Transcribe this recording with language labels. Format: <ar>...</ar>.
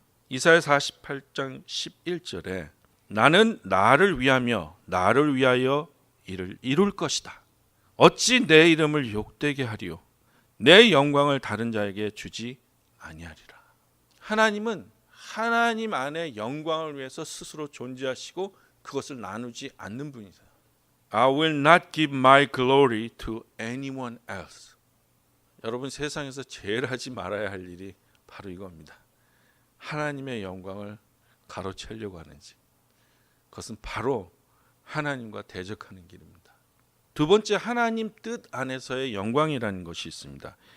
<ko>이사야 48장 11절에 나는 나를 위하며 나를 위하여 이를 이룰 것이다. 어찌 내 이름을 욕되게 하리요. 내 영광을 다른 자에게 주지 아니하리라. 하나님은 하나님 안에 영광을 위해서 스스로 존재하시고 그것을 나누지 않는 분이세요.</ko> <en>I will not give my glory to anyone else.</en> <ko>여러분, 세상에서 제일 하지 말아야 할 일이 바로 이겁니다. 하나님의 영광을 가로채려고 하는지. 그것은 바로 하나님과 대적하는 길입니다. 두 번째, 하나님 뜻 안에서의 영광이라는 것이 있습니다.</ko>